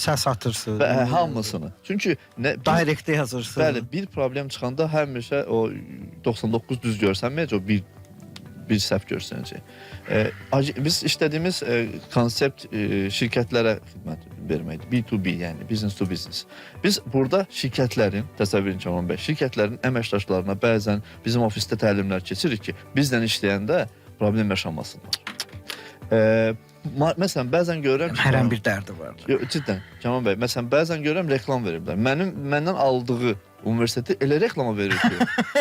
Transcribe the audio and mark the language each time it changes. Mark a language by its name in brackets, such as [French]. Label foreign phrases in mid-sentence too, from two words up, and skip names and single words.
[Azerbaijani] Səs atırsınız. Və hamısını. Çünki direktdə yazırsınız. Bəli, bir problem çıxanda həmişə o 99 düz görsənməyəcək, o bir səhv görsənəcək. Biz işlədiyimiz konsept şirkətlərə xidmət verməkdir. B2B, yəni [English] business to business. [Azerbaijani] Biz burada şirkətlərin, təsəvvürün Kamran bəy, şirkətlərin əməkdaşlarına bəzən bizim ofisdə təlimlər keçirik ki, bizlə işləyəndə problem yaşamasınlar. Məsələn, bəzən görürəm ki... Hər bir dərdi var. Ciddən, Kamran bəy, məsələn, bəzən görürəm reklam veriblər. Məndən aldığı universiteti elə reklama verir ki...